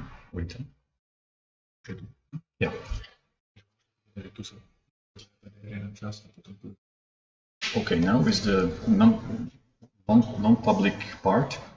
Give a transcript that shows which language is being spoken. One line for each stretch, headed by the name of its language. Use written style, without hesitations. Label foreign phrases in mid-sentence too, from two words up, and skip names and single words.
English: Wait. Yeah.
Slovak: Tu sa jeden čas a potom tu.
English: Okay, now is the non-public part.